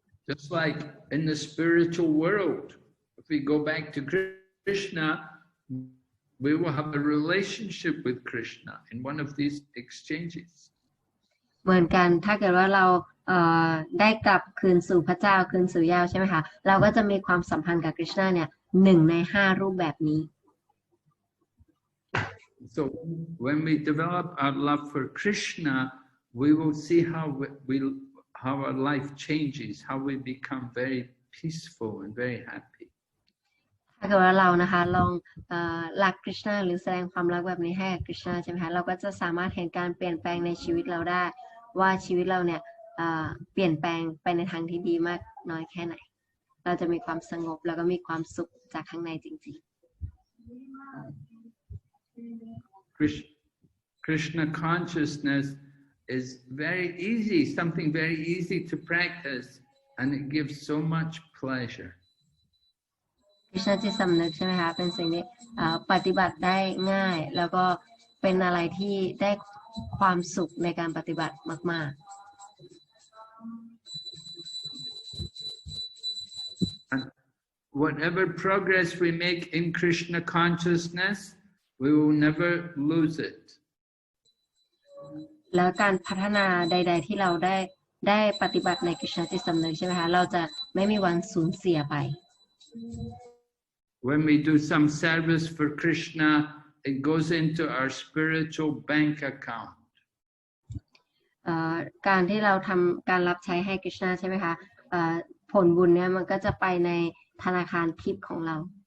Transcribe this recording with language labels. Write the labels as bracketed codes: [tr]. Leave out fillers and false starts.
[en] Just like in the spiritual world, if we go back to Krishna, we will have a relationship with Krishna in one of these exchanges. [th] เหมือนกันถ้าเกิดว่าเราได้กลับคืนสู่พระเจ้าคืนสู่ยาวใช่ไหมคะเราก็จะมีความสัมพันธ์กับคริชนาเนี่ย1 ใน 5 รูปแบบนี้ [en] So when we develop our love for Krishna, we will see how our life changes, how we become very peaceful and very happy. [th] ถ้าเกิดว่าเรานะคะลองรักคริชนาหรือแสดงความรักแบบนี้ให้คริชนาใช่ไหมคะเราก็จะสามารถเห็นการเปลี่ยนแปลงในชีวิตเราได้ว่าชีวิตเราเนี่ยเปลี่ยนแปลงไปในทางที่ดีมากน้อยแค่ไหนเราจะมีความสงบแล้วก็มีความสุขจากข้างในจริง [en] ๆ Krishna consciousness is very easy, something very easy to practice, and it gives so much pleasure. [th] คริชนาจิตสำนึกใช่ไหมคะเป็นสิ่งที่ปฏิบัติได้ง่ายแล้วก็เป็นอะไรที่ได้ความสุขในการปฏิบัติมากๆ [en] And whatever progress we make in Krishna consciousness, we will never lose it. [th] แล้วการพัฒนาใดๆที่เราได้ปฏิบัติในคริชนาจิตสำนึกใช่ไหมคะเราจะไม่มีวันสูญเสียไป [en] When we do some service for Krishna it goes into our spiritual bank account. [th] การที่เราทำการรับใช้ให้คริชนาใช่ไหมคะผลบุญเนี่ยมันก็จะไปในธนาคารทิพย์ของเรา